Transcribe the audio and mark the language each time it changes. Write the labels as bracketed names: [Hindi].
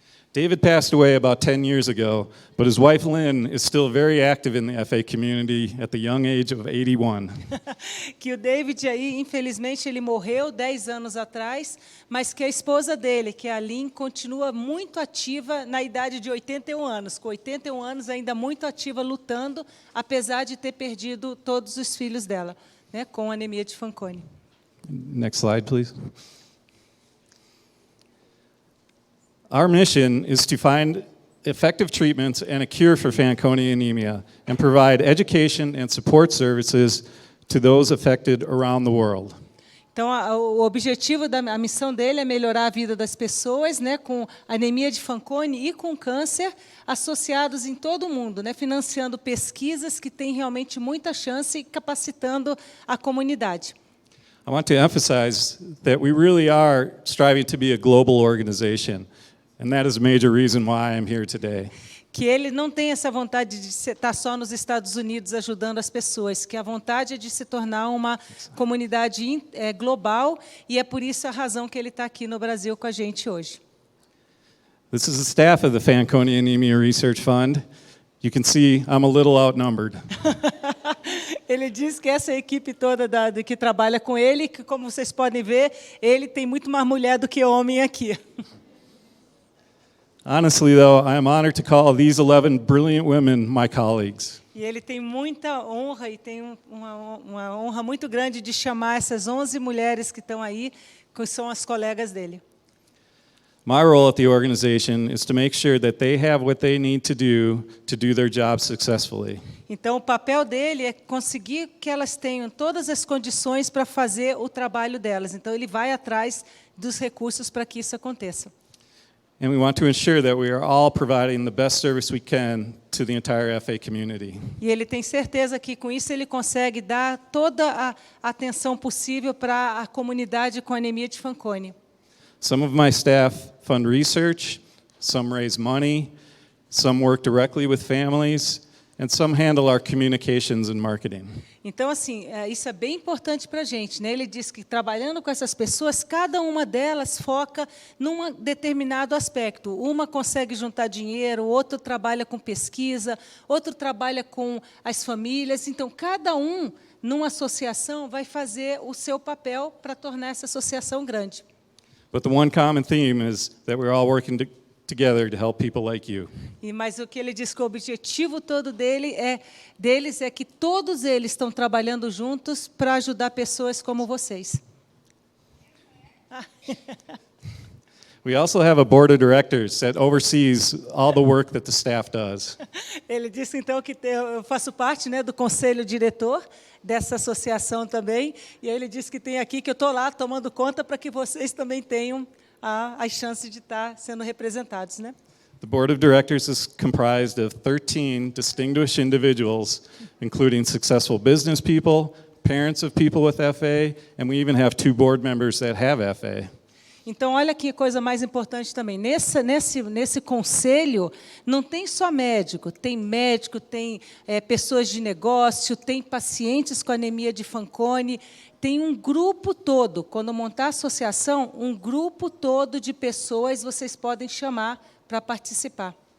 [English] David passed away about 10 years ago, but his wife Lynn is still very active in the FA community at the young age of 81. [Portuguese] Que o David aí, infelizmente, ele morreu 10 anos atrás, mas que a esposa dele, que é a Lynn, continua muito ativa na idade de 81 anos. Com 81 anos, ainda muito ativa, lutando, apesar de ter perdido todos os filhos dela, né, com anemia de Fanconi. [English] Next slide, please. Our mission is to find effective treatments and a cure for Fanconi anemia and provide education and support services to those affected around the world. [Portuguese] Então, o objetivo a missão dele é melhorar a vida das pessoas, né, com anemia de Fanconi e com câncer associados em todo o mundo, né, financiando pesquisas que têm realmente muita chance e capacitando a comunidade. [English] I want to emphasize that we really are striving to be a global organization. And that is a major reason why I'm here today. [Portuguese] Que ele não tem essa vontade de estar só nos Estados Unidos ajudando as pessoas, que a vontade é de se tornar uma comunidade global, e é por isso a razão que ele está aqui no Brasil com a gente hoje. [English] This is the staff of the Fanconi Anemia Research Fund. You can see I'm a little outnumbered. [Portuguese] Ele diz que essa equipe toda que trabalha com ele, que, como vocês podem ver, ele tem muito mais mulher do que homem aqui. [English] Honestly, though, I am honored to call these 11 brilliant women my colleagues. [Portuguese] E ele tem muita honra e tem uma honra muito grande de chamar essas 11 mulheres que estão aí, que são as colegas dele. [English] My role at the organization is to make sure that they have what they need to do their job successfully. [Portuguese] Então, o papel dele é conseguir que elas tenham todas as condições para fazer o trabalho delas. Então, ele vai atrás dos recursos para que isso aconteça. [English] And we want to ensure that we are all providing the best service we can to the entire FA community. [Portuguese] E ele tem certeza que, com isso, ele consegue dar toda a atenção possível para a comunidade com anemia de Fanconi. [English] Some of my staff fund research, some raise money, some work directly with families, and some handle our communications and marketing. [Portuguese] Então, assim, isso é bem importante para a gente, né? Ele diz que, trabalhando com essas pessoas, cada uma delas foca num determinado aspecto. Uma consegue juntar dinheiro, outro trabalha com pesquisa, outro trabalha com as famílias. Então, cada um, numa associação, vai fazer o seu papel para tornar essa associação grande. [English] But the one common theme is that we're all working together to help people like you. [Portuguese] Mas o que ele diz que o objetivo todo deles é que todos eles estão trabalhando juntos para ajudar pessoas como vocês. [English] We also have a board of directors that oversees all the work that the staff does. [Portuguese] Ele disse então que eu faço parte, né, do conselho diretor dessa associação também, e aí ele disse que tem aqui que eu estou lá tomando conta para que vocês também tenham as chances de estar sendo representados, né? [English] The board of directors is comprised of 13 distinguished individuals, including successful business people, parents of people with FA, and we even have 2 board members that have FA. [Portuguese] Então, olha que coisa mais importante também. Nesse conselho, não tem só médico, tem pessoas de negócio, tem pacientes com anemia de Fanconi, tem um grupo todo. Quando montar a associação, um grupo todo de pessoas vocês podem chamar para participar.